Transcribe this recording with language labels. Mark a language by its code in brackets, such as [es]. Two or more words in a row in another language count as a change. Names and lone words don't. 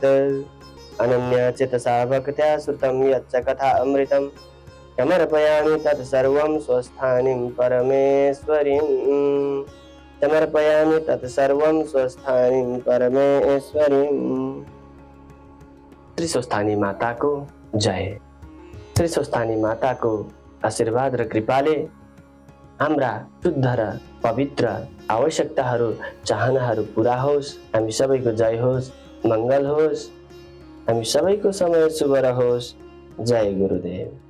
[sa] अनन्यचेतसा भक्त्या श्रुतं यच्च कथामृतं समर्पयामि तत् सर्वं स्वस्थानीं परमेश्वरीं। समर्पयामि तत् सर्वं स्वस्थानीं परमेश्वरीं। [ne] श्री स्वस्थानी माता को जय। श्री स्वस्थानी माता को आशीर्वाद र कृपाले हाम्रा शुद्ध र पवित्र आवश्यकताहरू चाहनाहरू पूरा होस्। हामी सबैको जय होस्, मङ्गल होस्। हामी सबैको समय शुभ रहोस्। जय गुरुदेव।